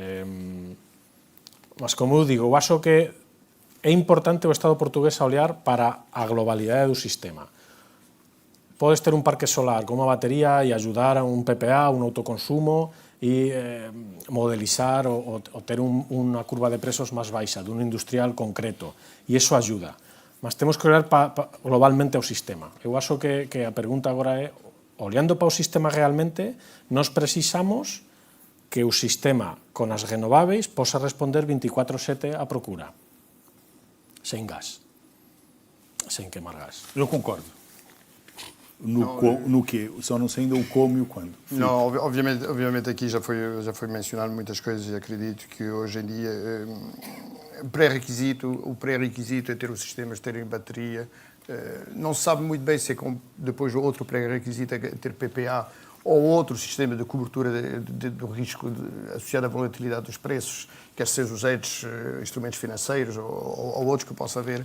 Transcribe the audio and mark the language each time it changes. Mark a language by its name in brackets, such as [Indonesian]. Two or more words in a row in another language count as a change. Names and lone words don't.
[Portuguese] Mas, como eu digo, eu acho que é importante o Estado portugués a olhar para a globalidade do sistema. [Galician] Podes ter un parque solar con unha batería e ajudar a un PPA, un autoconsumo, e modelizar ou ter unha curva de preços máis baixa dun industrial concreto, e iso ajuda. [Portuguese] Mas temos que olhar globalmente ao sistema. Eu acho que a pergunta agora é, olhando para o sistema realmente, nós precisamos que o sistema con as renováveis posa responder 24/7 á procura, sen gas, sen queimar gas. Eu concordo. No quê? Só não sei ainda o como e o quando. Não, obviamente aqui já foi mencionado muitas coisas e acredito que hoje em dia o pré-requisito é ter os sistemas terem bateria. Não se sabe muito bem se é depois outro pré-requisito é ter PPA ou outro sistema de cobertura do risco associado à volatilidade dos preços, quer sejam os instrumentos financeiros ou outros que possa haver.